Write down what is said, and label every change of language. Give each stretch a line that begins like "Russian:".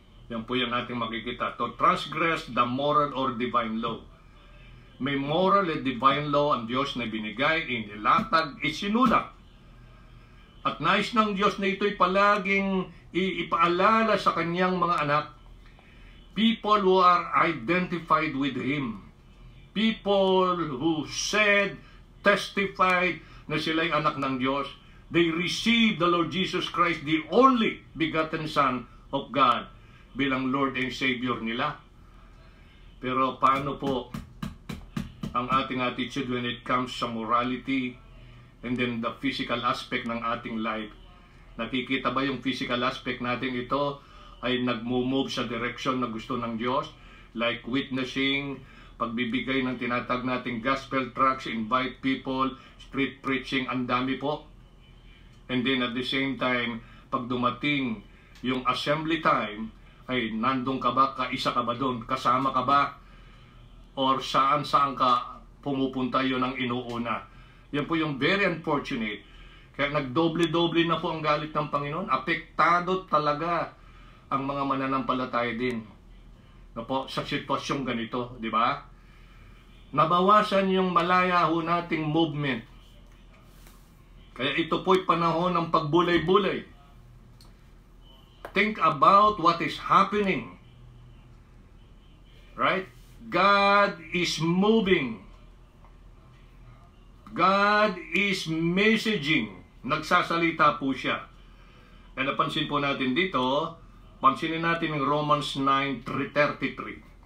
Filipino: Yan po yung nating makikita.
English: To transgress the moral or divine law.
Filipino: May moral at divine law ang Diyos na binigay, inilatag, isinulat. At nais ng Diyos na ito'y palaging ipaalala sa kanyang mga anak.
English: People who are identified with Him. People who said, testified
Filipino: na sila'y anak ng Diyos.
English: They received the Lord Jesus Christ, the only begotten Son of God, bilang Lord and Savior nila.
Filipino: Pero paano po ang ating attitude when it comes sa morality and then the physical aspect ng ating life? Nakikita ba yung physical aspect natin ito ay nagmo-move sa direction na gusto ng Diyos? Like witnessing, pagbibigay ng tinatag nating gospel tracts, invite people, street preaching, ang dami po.
English: And then at the same time,
Filipino: pag dumating yung assembly time, ay nandun ka ba, kaisa ka ba doon, kasama ka ba, or saan-saan ka pumupunta, yun ang inuuna. Yan po yung very unfortunate. Kaya nagdoble-doble na po ang galit ng Panginoon. Apektado talaga ang mga mananampalataya din, na po, sa sitwasyong ganito, di ba? Nabawasan yung malaya ho nating movement. Kaya ito po'y panahon ng pagbulay-bulay.
English: Think about what is happening. Right? God is moving. God is messaging.
Filipino: Nagsasalita po siya. Kaya napansin po natin dito, pansinin natin yung Romans 9:33.